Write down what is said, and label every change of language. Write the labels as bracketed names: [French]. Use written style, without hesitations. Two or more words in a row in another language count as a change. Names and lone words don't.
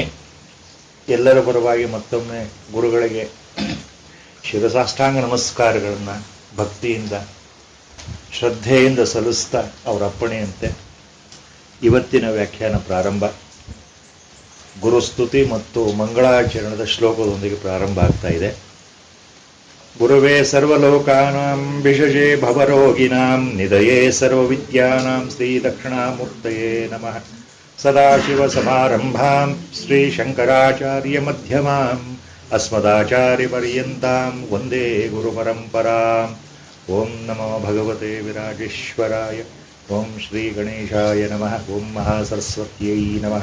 [Kannada] ಎಲ್ಲರ ಪರವಾಗಿ ಮತ್ತೊಮ್ಮೆ ಗುರುಗಳಿಗೆ ಶಿರಸಾಷ್ಟಾಂಗ ನಮಸ್ಕಾರಗಳನ್ನು ಭಕ್ತಿಯಿಂದ ಶ್ರದ್ಧೆಯಿಂದ ಸಲ್ಲಿಸ್ತಾ ಅವರ ಅಪ್ಪಣೆಯಂತೆ ಇವತ್ತಿನ ವ್ಯಾಖ್ಯಾನ ಪ್ರಾರಂಭ. ಗುರುಸ್ತುತಿ ಮತ್ತು ಮಂಗಳಾಚರಣದ ಶ್ಲೋಕದೊಂದಿಗೆ ಪ್ರಾರಂಭ ಆಗ್ತಾ ಇದೆ. [Sanskrit] ಗುರುವೇ ಸರ್ವಲೋಕಾನಾಂ ವಿಶಜೇ ಭವರೋಗಿಣಾಂ ನಿಧಯೇ ಸರ್ವವಿದ್ಯಾನಾಂ ಶ್ರೀ ದಕ್ಷಿಣಾಮೂರ್ತಯೇ ನಮಃ. ಸದಾಶಿವಸಮಾರಂಭಾಂ ಶ್ರೀ ಶಂಕರಾಚಾರ್ಯ ಮಧ್ಯಮಾಂ ಅಸ್ಮದಾಚಾರ್ಯಪರ್ಯಂತಾಂ ವಂದೇ ಗುರುಪರಂಪರಾಂ. ಓಂ ನಮೋ ಭಗವತೆ ವಿರಾಜೇಶ್ವರಾಯ. ಓಂ ಶ್ರೀ ಗಣೇಶಾಯ ನಮಃ. ಓಂ ಮಹಾಸರಸ್ವತ್ಯೈ ನಮಃ.